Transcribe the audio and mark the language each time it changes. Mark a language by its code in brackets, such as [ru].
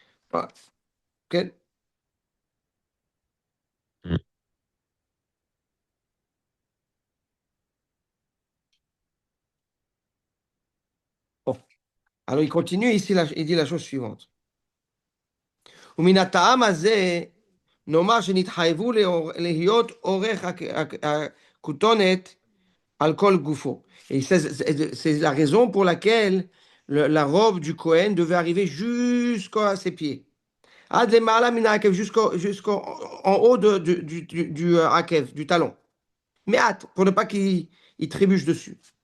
[fr] Voilà. Ok. Mhm. Bon. Alors il continue ici, il dit la chose suivante. [he] ומן הטעם הזה, נאמר שנתחייבו להיות אורך הכותונת על כל גופו. [fr] Et c'est la raison pour laquelle la robe du Cohen devait arriver jusqu'à ses pieds. [he] Ad lemala min hakev, [fr] jusqu'en en haut hakev, du talon. Mais hâte, pour ne pas qu'il trébuche dessus.